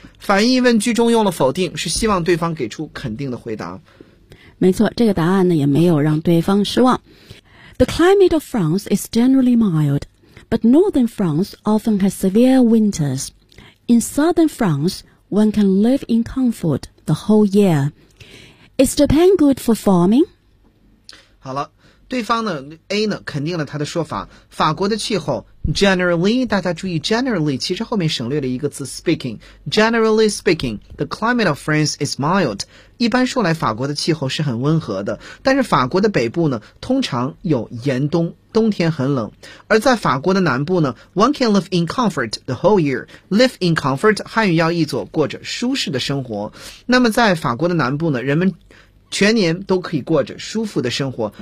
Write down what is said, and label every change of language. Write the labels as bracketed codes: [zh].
[zh] 反义问句中用了否定，是希望对方给出肯定的回答。没错，这个答案呢也没有让对方失望。 [en] The climate of France is generally mild, but northern France often has severe winters. In southern France, one can live in comfort the whole year. Is Japan good for farming? [zh] 好了。对方呢 ,A 呢肯定了他的说法。法国的气候 ,generally, 大家注意 ,generally, 其实后面省略了一个字 ,speaking。 [en] Generally speaking, the climate of France is mild. [zh] 一般说来法国的气候是很温和的。但是法国的北部呢通常有严冬，冬天很冷。而在法国的南部呢 [en] ,one can live in comfort the whole year. Live in comfort, [zh] 汉语要译作过着舒适的生活。那么在法国的南部呢人们全年都可以过着舒服的生活。